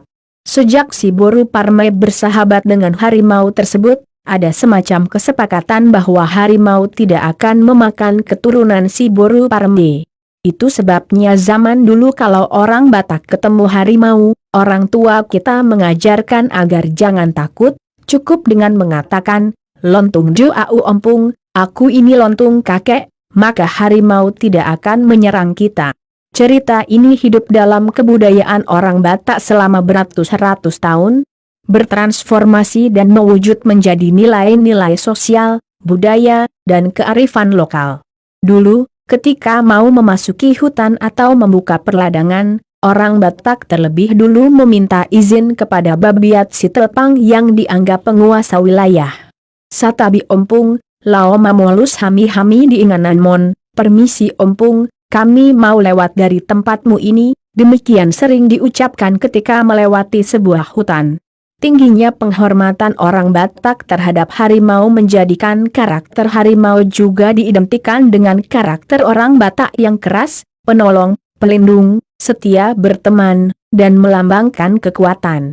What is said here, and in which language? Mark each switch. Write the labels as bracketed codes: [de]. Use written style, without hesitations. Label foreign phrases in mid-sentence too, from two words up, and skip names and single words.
[id] Sejak si Boru Parme bersahabat dengan harimau tersebut, ada semacam kesepakatan bahwa harimau tidak akan memakan keturunan si Boru Parme. Itu sebabnya zaman dulu kalau orang Batak ketemu harimau, orang tua kita mengajarkan agar jangan takut, cukup dengan mengatakan, [bbc] "Lontung du au ompung, [id] aku ini lontung kakek," maka harimau tidak akan menyerang kita. Cerita ini hidup dalam kebudayaan orang Batak selama beratus-ratus tahun, bertransformasi dan mewujud menjadi nilai-nilai sosial, budaya, dan kearifan lokal. Dulu, ketika mau memasuki hutan atau membuka perladangan, orang Batak terlebih dulu meminta izin kepada Babiat si Telepang yang dianggap penguasa wilayah. [bbc] Satabi ompung, lao mamolus hami-hami diinganan mon, [id] permisi ompung, kami mau lewat dari tempatmu ini, demikian sering diucapkan ketika melewati sebuah hutan. Tingginya penghormatan orang Batak terhadap harimau menjadikan karakter harimau juga diidentikan dengan karakter orang Batak yang keras, penolong, pelindung, setia berteman, dan melambangkan kekuatan.